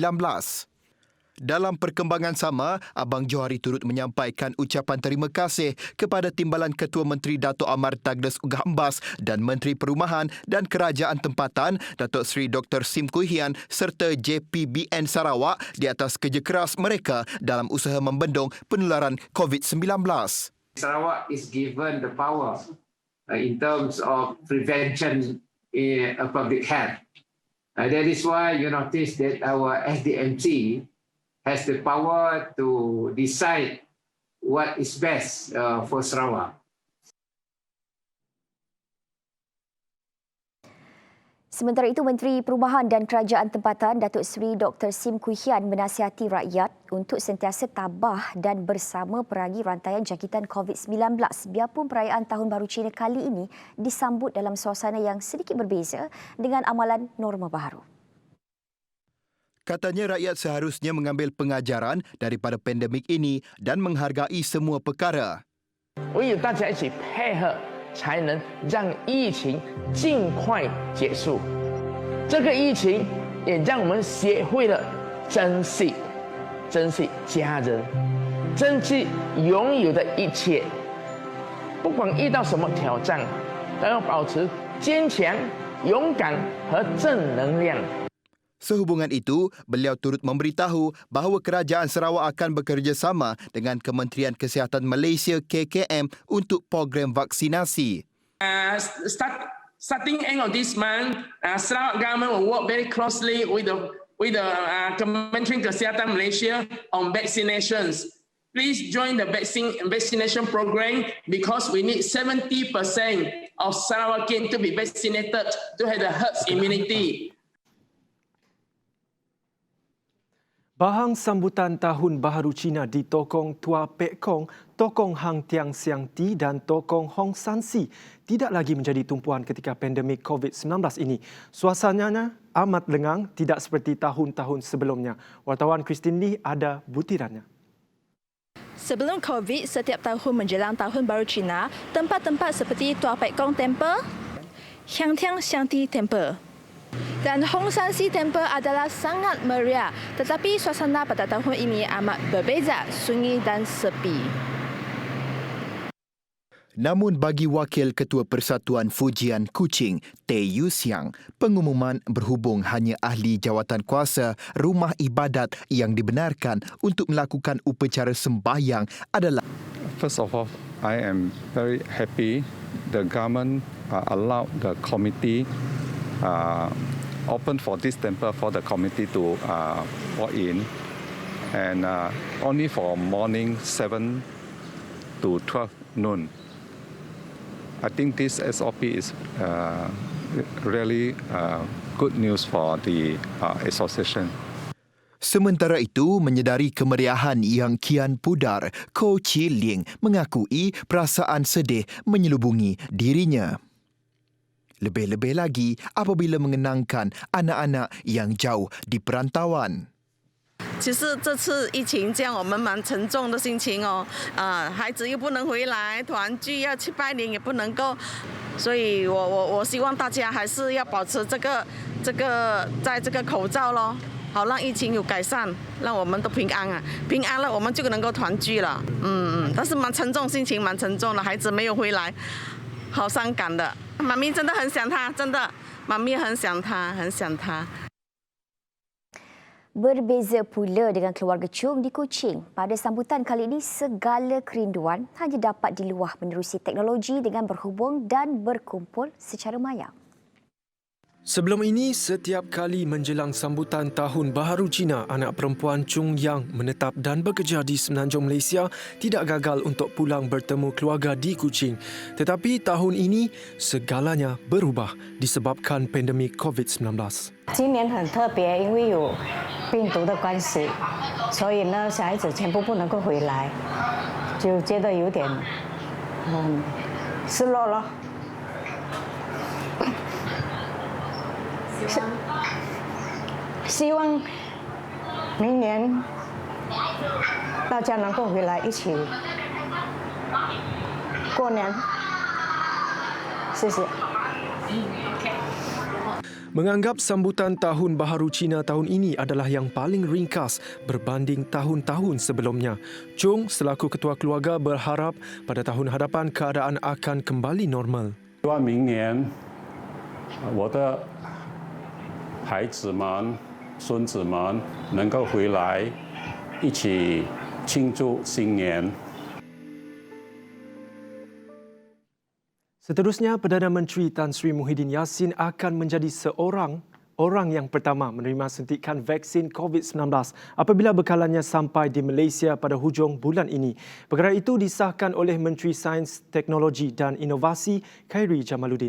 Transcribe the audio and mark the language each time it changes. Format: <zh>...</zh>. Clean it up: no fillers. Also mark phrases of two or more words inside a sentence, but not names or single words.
<ms>Dalam perkembangan sama, Abang Johari turut menyampaikan ucapan terima kasih kepada Timbalan Ketua Menteri Datuk Amar Douglas Ugahambas dan Menteri Perumahan dan Kerajaan Tempatan Datuk Seri Dr. Sim Kui Hian serta JPBN Sarawak di atas kerja keras mereka dalam usaha membendung penularan COVID-19.</ms> <en>Sarawak is given the power in terms of prevention in public health. That is why you notice that our SDMC has the power to decide what is best for Sarawak.</en> <ms>Sementara itu, Menteri Perumahan dan Kerajaan Tempatan Datuk Seri Dr. Sim Kui Hian menasihati rakyat untuk sentiasa tabah dan bersama perangi rantaian jangkitan COVID-19 biarpun perayaan Tahun Baru Cina kali ini disambut dalam suasana yang sedikit berbeza dengan amalan norma baharu. Katanya rakyat seharusnya mengambil pengajaran daripada pandemik ini dan menghargai semua perkara.</ms> <zh>唯有大家一起配合，才能让疫情尽快结束。这个疫情也让我们学会了珍惜家人，珍惜拥有的一切。不管遇到什么挑战，都要保持坚强、勇敢和正能量。</zh> <ms>Sehubungan itu, beliau turut memberitahu bahawa kerajaan Sarawak akan bekerjasama dengan Kementerian Kesihatan Malaysia KKM untuk program vaksinasi.</ms> <en>Starting end of this month, Sarawak government will work very closely with the Kementerian Kesihatan Malaysia on vaccinations. Please join the vaccination program because we need 70% of Sarawakian to be vaccinated to have the herd immunity.</en> <ms>Bahang sambutan Tahun Baharu Cina di Tokong Tua Pek Kong, Tokong Hang Tiang Siang Ti dan Tokong Hong San Si tidak lagi menjadi tumpuan ketika pandemik COVID-19 ini. Suasananya amat lengang, tidak seperti tahun-tahun sebelumnya. Wartawan Christine Lee ada butirannya. Sebelum COVID, setiap tahun menjelang Tahun Baru Cina, tempat-tempat seperti Tua Pek Kong Temple, Hang Tiang Siang Ti Temple dan Hong San Si Temple adalah sangat meriah, tetapi suasana pada tahun ini amat berbeza, sunyi dan sepi. Namun bagi Wakil Ketua Persatuan Fujian Kuching, Teh Yu Siang, pengumuman berhubung hanya ahli jawatan kuasa rumah ibadat yang dibenarkan untuk melakukan upacara sembahyang adalah...</ms> <en>First of all, I am very happy the government allowed the committee open for this temple for the committee to walk in, and only for morning 7 to 12 noon. I think this SOP is really good news for the association.</en> <ms>Sementara itu, menyedari kemeriahan yang kian pudar, Ko Chi Ling mengakui perasaan sedih menyelubungi dirinya. Lebih-lebih lagi apabila mengenangkan anak-anak yang jauh di perantauan.</ms> <zh>其实这次疫情这样，我们蛮沉重的心情哦。孩子又不能回来团聚，要去拜年也不能够，所以我希望大家还是要保持这个在这个口罩咯，好让疫情有改善，让我们都平安啊，平安了我们就能够团聚了。但是蛮沉重，心情蛮沉重的，孩子没有回来，好伤感的。妈咪真的很想他，真的，妈咪很想他，很想他。</zh> <ms>Berbeza pula dengan keluarga Chung di Kuching. Pada sambutan kali ini, segala kerinduan hanya dapat diluah menerusi teknologi dengan berhubung dan berkumpul secara maya. Sebelum ini, setiap kali menjelang sambutan Tahun Baharu Cina, anak perempuan Chung Yang menetap dan bekerja di Semenanjung Malaysia tidak gagal untuk pulang bertemu keluarga di Kuching. Tetapi tahun ini, segalanya berubah disebabkan pandemik COVID-19.</ms> <zh>今年很特别，因为有病毒的关系，所以呢，小孩子全部不能够回来，就觉得有点失落了。希望明年大家能够回来一起过年。谢谢。</zh> <ms>Menganggap sambutan Tahun Baharu Cina tahun ini adalah yang paling ringkas berbanding tahun-tahun sebelumnya. Chung selaku ketua keluarga berharap pada tahun hadapan keadaan akan kembali normal.</ms> <zh>希望明年我的孩子们、孙子们能够回来，一起庆祝新年。</zh> <ms>Seterusnya, Perdana Menteri Tan Sri Muhyiddin Yassin akan menjadi orang yang pertama menerima suntikan vaksin COVID-19 apabila bekalannya sampai di Malaysia pada hujung bulan ini. Perkara itu disahkan oleh Menteri Sains, Teknologi dan Inovasi Khairi Jamaluddin.</ms>